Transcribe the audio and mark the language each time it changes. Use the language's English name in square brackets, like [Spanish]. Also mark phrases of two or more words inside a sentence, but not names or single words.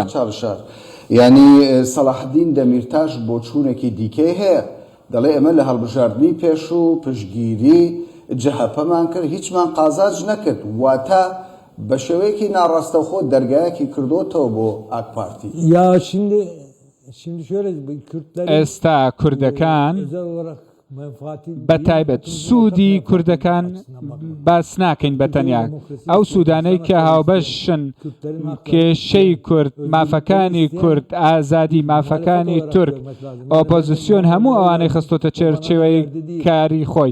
[Central Kurdish] ینی سەلاحدین دەمیرتاش بۆ چوونێکی دیکەی هەیە، دەڵێ ئەمە لە هەڵبژاردننی پێش و پشگیری جەهەپەمان کرد، هیچمان قازاج نەکرد، واتە بە شێوەیەکی ناڕاستەوخۆ دەرگایەکی کردوتەوە بۆ ئاک پارتی. [Turkish] Ya şimdi şöyle Kürtler [Central Kurdish] ئێستا کوردەکان بەتایبەت سوودی کوردەکان باس ناکەین بەتەنیا. ئەو سوودانەی کە هاوبەشن کێشەی کورد، مافەکانی کورد، ئازادی مافەکانی تورک، ئۆپۆزیسیۆن هەموو ئەوانەی خستۆتە چێرچێوەی کاری خۆی.